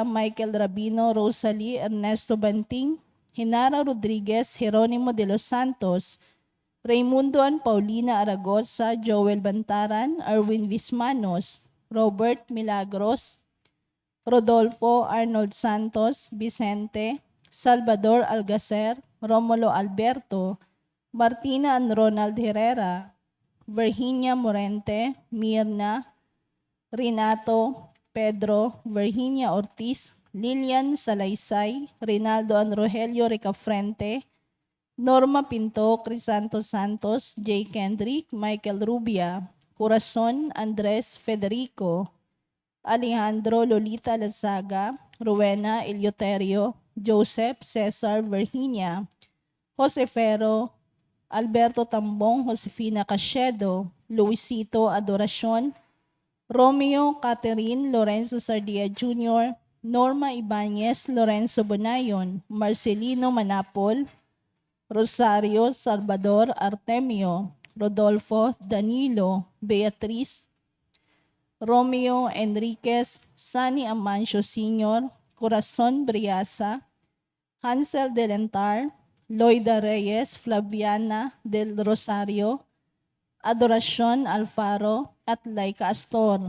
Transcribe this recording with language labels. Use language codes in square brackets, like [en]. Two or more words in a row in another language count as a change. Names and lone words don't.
[tl] Michael Rabino, Rosalie, Ernesto Banting, Hinara Rodriguez, Jeronimo de los Santos, Raimundo and Paulina Aragosa, Joel Bantaran, Erwin Vismanos, Robert Milagros, Rodolfo Arnold Santos, Vicente, Salvador Algacer, Romulo Alberto, Martina and Ronald Herrera, Virginia Morente, Mirna, Renato, Pedro, Virginia Ortiz, Lilian Salaysay, Rinaldo and Rogelio Ricafrente, Norma Pinto, Crisanto Santos, J. Kendrick, Michael Rubia, Corazon, Andres Federico, Alejandro Lolita Lazaga, Rowena Eleuterio, Joseph Cesar Virginia, Jose Ferro, Alberto Tambong, Josefina Cachedo, Luisito Adoracion, Romeo Catherine Lorenzo Sardia Jr., Norma Ibanez Lorenzo Bonayon, Marcelino Manapol, Rosario Salvador Artemio, Rodolfo Danilo, Beatriz, Romeo Enriquez, Sani Amancio Sr., Corazon Briasa, Hansel Delentar, Loida Reyes, Flaviana del Rosario, Adoracion Alfaro, at Laika Astor.